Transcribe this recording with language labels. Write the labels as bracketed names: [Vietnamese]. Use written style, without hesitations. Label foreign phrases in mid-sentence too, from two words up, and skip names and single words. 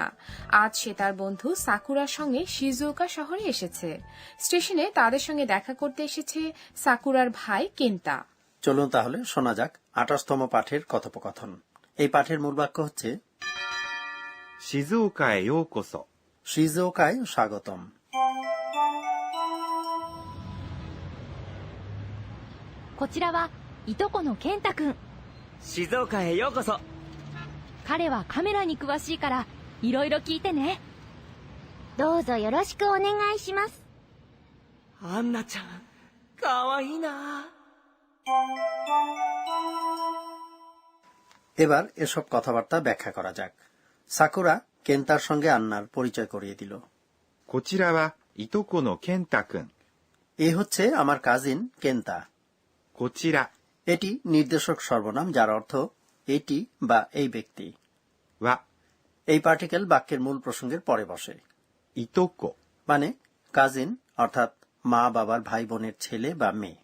[Bangla] আজ সে তার বন্ধু সাকুরার সঙ্গে শিজুওকা শহরে এসেছে। স্টেশনে তাদের সঙ্গে দেখা করতে এসেছে সাকুরার ভাই কেন্তা। চলুন তাহলে শোনা যাক 28তম পাঠের কথোপকথন। এই পাঠের মূল বাক্য হচ্ছে [Japanese] 静岡へようこそ. [Bangla] শিজুওকায় স্বাগতম। [Japanese] こちらはいとこの健太くん。静岡へようこそ。彼はカメラに詳しいからいろいろ聞いてね。どうぞよろしくお願いします。アンナちゃん、かわいいな。 [Bangla] এবার এসব কথাবার্তা ব্যাখ্যা করা যাক। সাকুরা কেন্তার সঙ্গে আন্নার পরিচয় করিয়ে দিল। [Japanese] こちらはいとこの健太くん。 [Bangla] এই হচ্ছে আমার কাজিন কেন্তা। [Japanese] こちら [Bangla] এটি নির্দেশক সর্বনাম, যার অর্থ এটি বা এই ব্যক্তি। [Japanese] は [Bangla] এই পার্টিকেল বাক্যের মূল প্রসঙ্গের পরে বসে। [Japanese] いとこ [Bangla] মানে কাজিন, অর্থাৎ মা বাবার ভাই বোনের ছেলে বা মেয়ে।